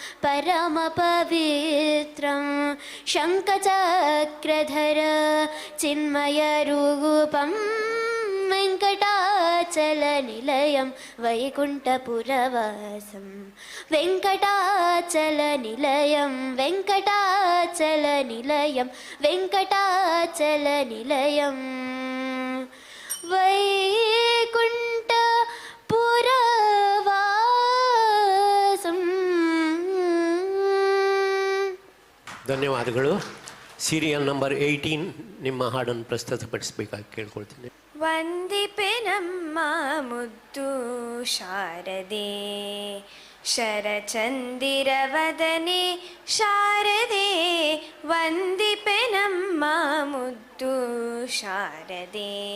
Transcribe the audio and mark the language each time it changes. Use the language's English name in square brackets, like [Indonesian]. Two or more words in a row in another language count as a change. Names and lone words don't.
[Sanskrit] परमपवित्रं शङ्खचक्रधर चिन्मयरूपं वेङ्कटाचलनिलयं वैकुण्ठपुरवासं वेङ्कटाचलनिलयं वेङ्कटाचलनिलयं वेङ्कटाचलनिलयं वैकुण्ठपुरवासं. [Kannada] ಧನ್ಯವಾದಗಳು. ಸೀರಿಯಲ್ ನಂಬರ್ 18 ನಿಮ್ಮ ಹಾಡನ್ನು ಪ್ರಸ್ತುತಪಡಿಸಬೇಕಾಗಿ ಕೇಳ್ಕೊಳ್ತೀನಿ. ವಂದಿಪೆ ನಮ್ಮ ಮುದ್ದು ಶಾರದೆ ಶರಚಂದಿರವದನೆ ಶಾರದೆ ವಂದಿಪೆ ನಮ್ಮ ಮುದ್ದು ಶಾರದೆ